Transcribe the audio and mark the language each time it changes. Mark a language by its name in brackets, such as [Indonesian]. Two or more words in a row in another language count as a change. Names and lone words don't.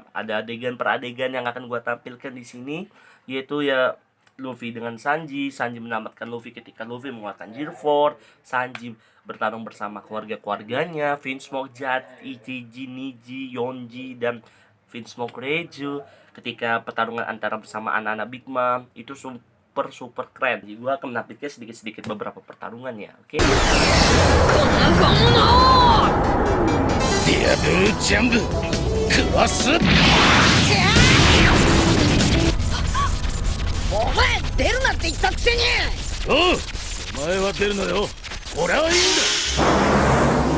[Indonesian] Ada adegan per adegan yang akan gua tampilkan di sini, yaitu ya Luffy dengan Sanji, Sanji menyelamatkan Luffy ketika Luffy mengeluarkan Gear 4, Sanji bertarung bersama keluarga-keluarganya, Vinsmoke, Jat, Ichigo, Niji, Yonji, dan Vinsmoke Reiju. Ketika pertarungan antara bersama anak-anak Big Mom itu super keren. Jadi gue akan menampilkan sedikit-sedikit beberapa pertarungan ya, oke? Diablo Jambu. [Japanese] Kuwasu. お前出るなって言ったくせに。おう、お前は出るのよ。俺はいいんだ。